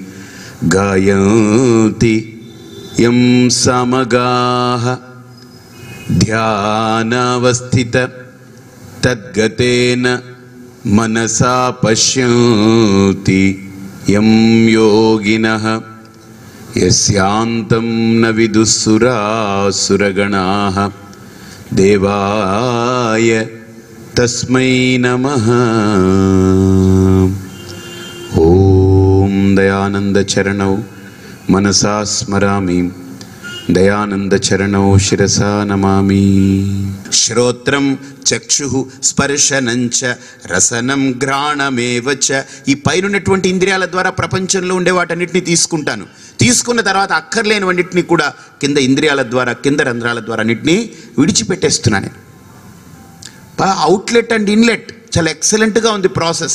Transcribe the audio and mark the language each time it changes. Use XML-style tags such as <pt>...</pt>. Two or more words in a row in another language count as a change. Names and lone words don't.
<sa>गायन्ति यं सामगाः ध्यानावस्थित तद्गतेन मनसा पश्यन्ति यं योगिनः यस्यान्तं न विदुःसुरासुरगणाः देवाय तस्मै नमः। ॐ दयानन्दचरणौ मनसा स्मरामि दयानन्दचरणौ शिरसा नमामि। श्रोत्रं चक्षुः स्पर्शనంచ రసనం ఘ్రాణమేవచ।</sa> <te>ఈ పైన ఉన్నటువంటి ఇంద్రియాల ద్వారా ప్రపంచంలో ఉండే వాటన్నిటిని తీసుకుంటాను. తీసుకున్న తర్వాత అక్కర్లేనివన్నిటిని కూడా కింద ఇంద్రియాల ద్వారా కింద రంధ్రాల ద్వారా అన్నిటినీ విడిచిపెట్టేస్తున్నాను.</te> <en>outlet and inlet</en> <te>చాలా ఎక్సలెంట్గా ఉంది ప్రాసెస్.</te>